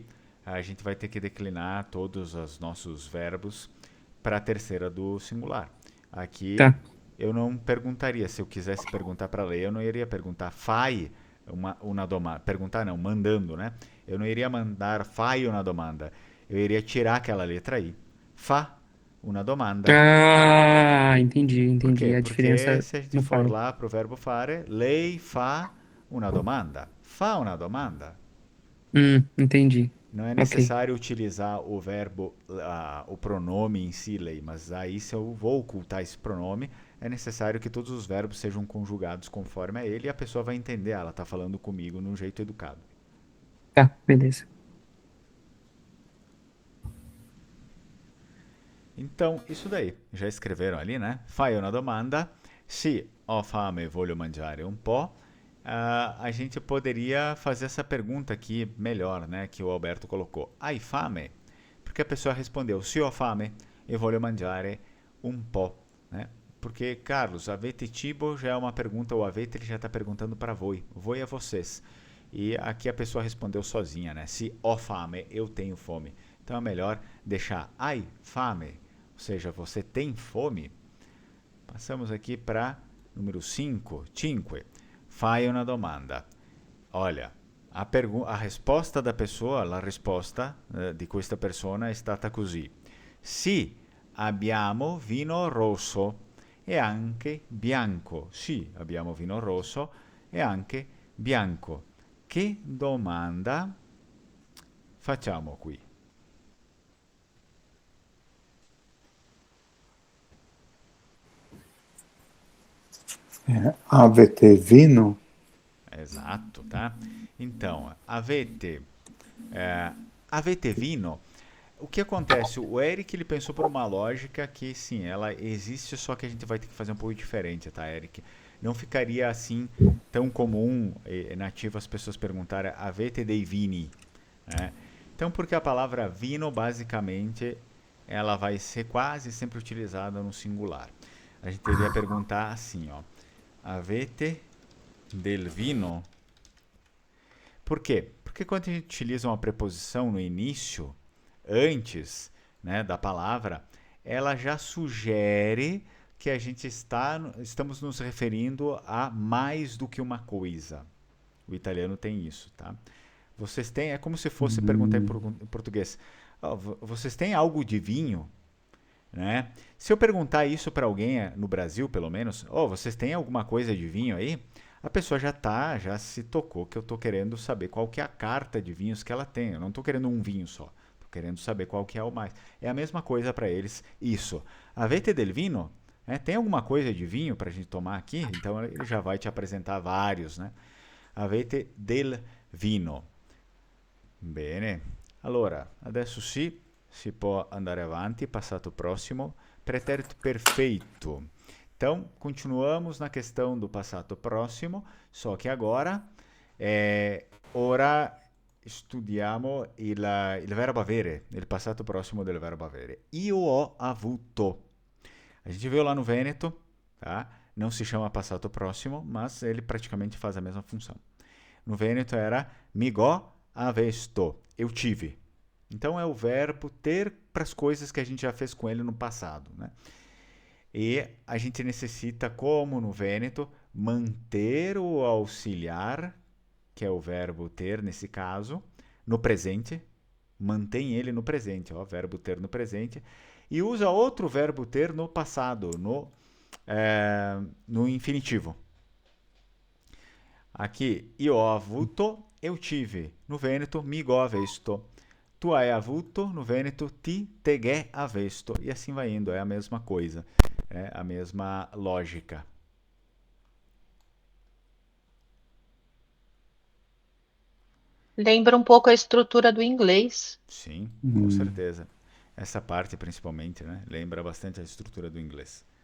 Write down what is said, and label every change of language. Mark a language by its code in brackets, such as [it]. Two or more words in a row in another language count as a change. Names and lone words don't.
[pt] A gente vai ter que declinar todos os nossos verbos para a terceira do singular. Aqui Tá. eu não perguntaria, se eu quisesse perguntar para lei, eu não iria perguntar [it] fai uma domanda. [pt] Perguntar não, mandando, né? Eu não iria mandar [it] fai una domanda. [pt] Eu iria tirar aquela letra I. [it] Fa una domanda. [pt] Ah, entendi, Por entendi. quê? A Porque diferença se a gente no for fare. lá para o verbo fare, [it] lei fa una domanda. Fa una domanda. [pt] Entendi. Não é Ok. necessário utilizar o verbo, o pronome em si, lei, mas aí se eu vou ocultar esse pronome, é necessário que todos os verbos sejam conjugados conforme a ele e a pessoa vai entender, ela está falando comigo num jeito educado. Tá, beleza. Então, isso daí. Já escreveram ali, né? [it] Fai una domanda. Se ho fame e voglio mangiare un po'. [pt] A gente poderia fazer essa pergunta aqui melhor, né? Que o Alberto colocou. [it] Hai fame? [pt] Porque a pessoa respondeu, [it] se ho fame e voglio mangiare un po', [pt] né? Por Porque, Carlos, [it] avete cibo [pt] já é uma pergunta, o avete ele já está perguntando para voi. Voi é vocês. E aqui a pessoa respondeu sozinha, né? [it] Se ho fame, [pt] eu tenho fome. Então é melhor deixar [it] hai fame, [pt] ou seja, você tem fome. Passamos aqui para número 5, cinque. [it] Fai una domanda. Olha, a risposta da pessoa, la risposta di questa persona è stata così. Sì, abbiamo vino rosso e anche bianco. Sì, abbiamo vino rosso e anche bianco. Che domanda facciamo qui? Avete vino? [pt] Exato, tá? Então, [it] avete vino. [pt] O que acontece? O Eric ele pensou por uma lógica que sim, ela existe, só que a gente vai ter que fazer um pouco diferente, tá, Eric? Não ficaria assim tão comum e nativo as pessoas perguntarem [it] avete dei vini, [pt] né? Então, porque a palavra vino, basicamente, ela vai ser quase sempre utilizada no singular. A gente deveria perguntar assim, ó, [it] avete del vino? [pt] Por quê? Porque quando a gente utiliza uma preposição no início, antes, né, da palavra, ela já sugere que a gente estamos nos referindo a mais do que uma coisa. O italiano tem isso, tá? Vocês têm, é como se fosse perguntar em português. "Oh, vocês têm algo de vinho?" Né? Se eu perguntar isso para alguém no Brasil, pelo menos, vocês têm alguma coisa de vinho aí? A pessoa já se tocou que eu estou querendo saber qual que é a carta de vinhos que ela tem. Eu não estou querendo um vinho só, estou querendo saber qual que é o mais. É a mesma coisa para eles, isso. [it] Avete del vino? [pt] Tem alguma coisa de vinho para a gente tomar aqui? Então ele já vai te apresentar vários, né? [it] Avete del vino. Bene. Allora, adesso sì, si può andare avanti, passato prossimo, [pt] pretérito perfeito. Então, continuamos na questão do [it] passato próximo, [pt] só que agora, [it] ora studiamo il verbo avere, il passato prossimo del verbo avere. Io ho avuto. [pt] A gente viu lá no Vêneto, tá? Não se chama [it] passato próximo, [pt] mas ele praticamente faz a mesma função. No Vêneto era [vec] migo avesto, [pt] eu tive. Então é o verbo ter para as coisas que a gente já fez com ele no passado, né? E a gente necessita, como no Vêneto, manter o auxiliar, que é o verbo ter nesse caso, no presente. Mantém ele no presente, ó, verbo ter no presente. E usa outro verbo ter no passado, no infinitivo. Aqui, io ho avuto, eu tive. No Vêneto, [vec] migo avesto. [it] Tu hai avuto, no Vêneto, [vec] ti teghe avesto. [pt] E assim vai indo, é a mesma coisa. É a mesma lógica. Lembra um pouco a estrutura do inglês. Sim, com certeza. Essa parte, principalmente, né? Lembra bastante a estrutura do inglês.